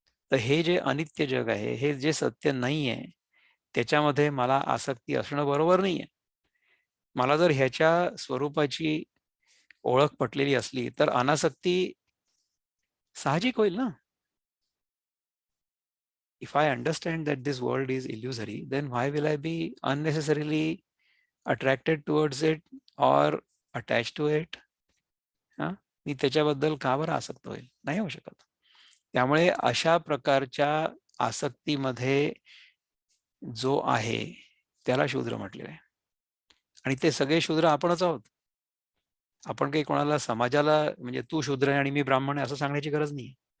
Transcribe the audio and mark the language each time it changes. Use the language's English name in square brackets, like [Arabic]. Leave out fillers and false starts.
[Marathi] तर हे जे अनित्य जग आहे, हे जे सत्य नाहीये, त्याच्यामध्ये मला आसक्ती असणं बरोबर नाहीये. मला जर ह्याच्या स्वरूपाची ओळख पटलेली असली, तर अनासक्ती साहजिक होईल ना. [English] if I understand that this world is illusory, then why will I be unnecessarily attracted towards it or attached to it? [Marathi] हा, मी त्याच्याबद्दल का बरं आसक्त होईल? नाही होऊ शकत. त्यामुळे अशा प्रकारच्या आसक्तीमध्ये जो आहे त्याला शूद्र म्हटलेलं आहे. आणि ते सगळे शूद्र आपणच आहोत. आपण काही कोणाला समाजाला म्हणजे तू शूद्र आहे आणि मी ब्राह्मण आहे असं सांगण्याची गरज नाही.